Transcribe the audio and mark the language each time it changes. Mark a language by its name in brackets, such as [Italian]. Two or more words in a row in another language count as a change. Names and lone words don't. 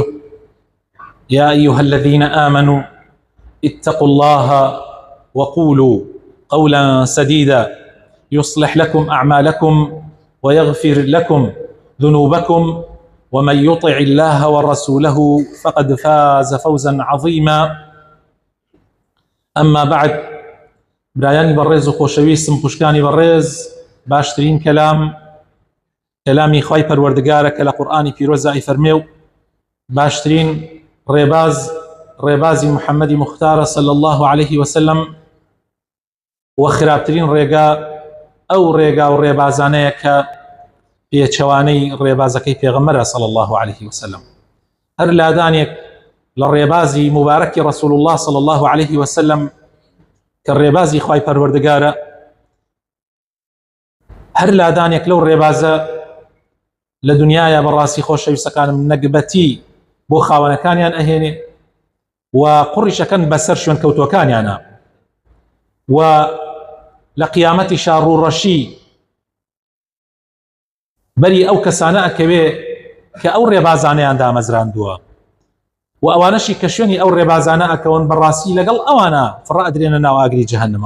[Arabic] يا أيها الذين آمنوا اتقوا الله وقولوا قولا سديدا يصلح لكم أعمالكم ويغفر لكم ذنوبكم، ومن يطع الله ورسوله فقد فاز فوزا عظيما. أما بعد، [Central Kurdish] برایانی بەڕێز و خۆشەویستم، خوشکانی بەڕێز، باشترین کەلامی خوای پەروەردگارە کە لە قورئانی پیرۆزە ئەیفەرمێ و باشترین ڕێبازی محەممەدی مختارە [Arabic] صلی الله عليه وسلم، [Central Kurdish] و خراپترین ڕێگا ئەو ڕێگا و ڕێبازانەیە کە پێچەوانەی ڕێبازەکەی پێغەمبەرە [Arabic] صلی الله عليه وسلم. [Central Kurdish] هەر لادانێک لە ڕێبازی مبارەکی [Arabic] رسول الله صلی الله عليه وسلم [Central Kurdish] کە ڕێبازی خوای پەروەردگارە، هەر لادانێک لەو ڕێبازە لە دنیاە بەڕاستی خۆشەویستەکانم نەگبەتی بۆ خاوەنەکانیان ئەهێنێ و قوڕیشەکەن بەسەر شوێن کەوتوەکانیانە، و لە قیامەتی شاڕوڕەشی بەری ئەو کەسانە ئەکەوێ کە ئەو ڕێبازانەیان دامەزراندووە، و ئەوانەشی کە شوێنی ئەو ڕێبازانە ئەکەون بەڕاستی لەگەڵ ئەوانە فڕە ئەدرێنە ناو ئاگری جەهەنەمەوە.